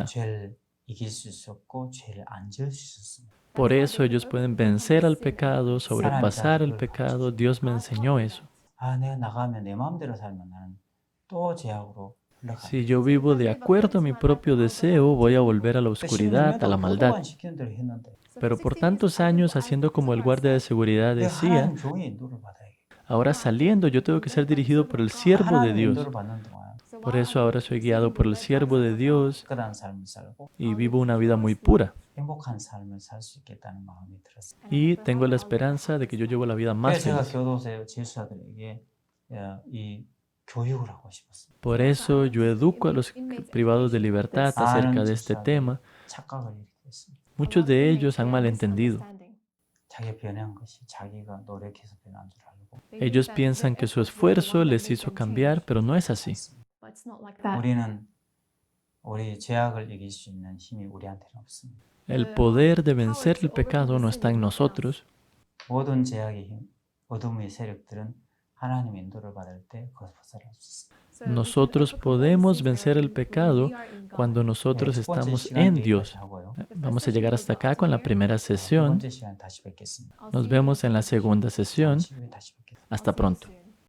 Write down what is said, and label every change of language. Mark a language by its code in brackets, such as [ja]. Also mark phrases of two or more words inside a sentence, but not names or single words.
[ko] 죄를 이길 수 있었고 죄를 안 지을 수 있었습니다. [es] Por eso ellos pueden vencer al pecado, sobrepasar el pecado. Dios me enseñó eso. [ko] 아, 내가 나가면 내 마음대로 살면 나는 또 죄악으로 흘러가. [es] Si yo vivo de acuerdo a mi propio deseo, voy a volver a la oscuridad, a la maldad. [ko] 시키는 대로 했는데 [es] Pero por tantos años haciendo como el guardia de seguridad [ko] 내가 [es] decía, [ko] 하나님 종의 인도를 받아야 돼. [es] ahora saliendo yo tengo que ser dirigido por el siervo de [ko] 하나님 [es] Dios. [ko] 인도를 받는 동안 [es] Por eso ahora soy guiado por el siervo de Dios [ko] 깨끗한 삶을 살고 [es] y vivo una vida muy pura. [ko] 행복한 삶을 살 수 있겠다는 마음이 들었어요. [es] Y tengo la esperanza de que yo llevo la vida más [ko] 그래서 제가 [es] feliz. [ko] 교도소 재수사들에게 이 교육을 하고 싶었어요. [es] Por eso yo educo a los privados de libertad acerca de este tema. [ko] 착각을 일으켰습니다. [es] Muchos de ellos han malentendido. [ko] 자기가 변한 것이 자기가 노력해서 변한 줄 알고 [es] Ellos piensan que su esfuerzo les hizo cambiar, pero no es así. [ko] 우리는 우리 죄악을 이길 수 있는 힘이 우리한테는 없습니다. [es] El poder de vencer el pecado no está en nosotros. [ko] 모든 죄악의 힘, 어둠의 세력들은 하나님의 인도를 받을 때 그것을 벗어날 수 있습니다. [es] nosotros podemos vencer el pecado cuando nosotros [ko] 첫 번째 [es] estamos [ko] 시간 [es] en [ko] 여기까지 [es] Dios. [ko] 하고요. [es] Vamos a llegar hasta acá con la primera [ko] 두 [es] sesión. [ko] 번째 시간 다시 뵙겠습니다. [es] Nos vemos en la segunda sesión. [ko] 잠시 후에 다시 뵙겠습니다. [es] Hasta pronto.